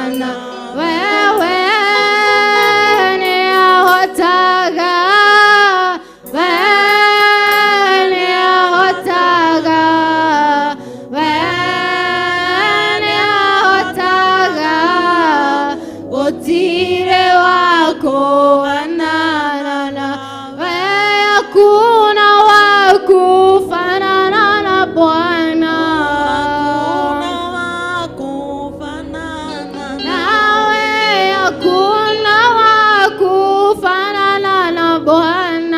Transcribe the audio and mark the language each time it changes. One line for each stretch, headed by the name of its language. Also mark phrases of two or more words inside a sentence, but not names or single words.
Kikuyu: nawe, we nĩ ahotaga, gũtirĩ wa kũhanana nawe,
Swahili: hakuna wa kufanana na Bwana, hakuna wa kufanana nawe, hakuna wa kufanana na Bwana,